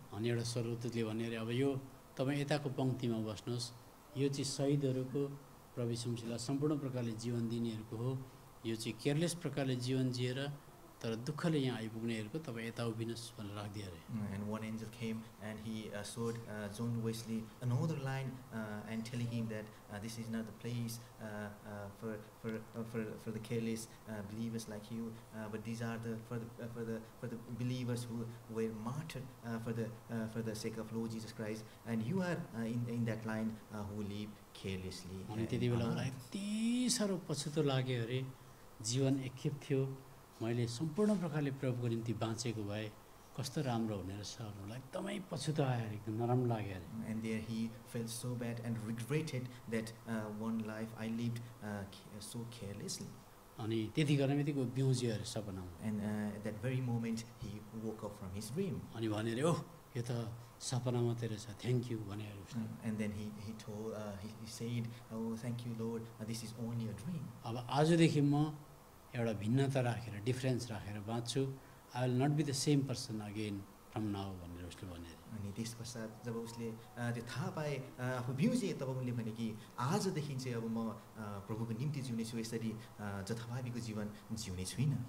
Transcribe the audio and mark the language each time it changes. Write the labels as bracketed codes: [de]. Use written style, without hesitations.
[ne] अनि एउटा स्वर्गदूतले भन्यो अरे अब यो तपाईँ यताको पङ्क्तिमा बस्नुहोस्, यो चाहिँ शहीदहरूको प्रभु यीशु मसीहलाई सम्पूर्ण प्रकारले जीवन दिनेहरूको हो. यो चाहिँ केयरलेस प्रकारले जीवन जिएर तर दुःखले यहाँ आइपुग्नेहरूको तपाईँ यता उभिनुहोस् भनेर राखिदियो अरे. [en] And one angel came and he showed John Wesley another line and telling him that this is not the place for the careless believers like you, but these are for the believers who were martyred for the sake of Lord Jesus Christ, and you are in that line who live carelessly. [ne] अनि त्यति बेला मलाई यति साह्रो पछुतो लाग्यो अरे. जीवन एकखेप थियो, मैले सम्पूर्ण प्रकारले प्रभुको निम्ति बाँचेको भए कस्तो राम्रो हुने रहेछ मलाई एकदमै पछुतो आयो, एकदम नराम्रो लाग्यो अरे. [en] And there he felt so bad and regretted that one life I lived so carelessly. [ne] अनि त्यति गर्ने बित्तिकै बिउज्यो अरे सपनामा. [en] And at that very moment he woke up from his dream. [ne] अनि भन्यो अरे ओह यो त सपना मात्रै रहेछ, [en] thank you [ne] भने अरे उसले. [en] And then he said, oh thank you Lord, this is only a dream. [ne] अब आजदेखि म एउटा भिन्नता राखेर डिफरेन्स राखेर बाँच्छु. [en] I will not be the same person again from now [ne] भनेर उसले भन्यो अरे. अनि त्यस पश्चात जब उसले त्यो थाहा पाए आफू बिउजे तब उनले भने कि आजदेखि चाहिँ अब म प्रभुको निम्ति जिउनेछु, यसरी जथाभावीको जीवन जिउने छुइनँ.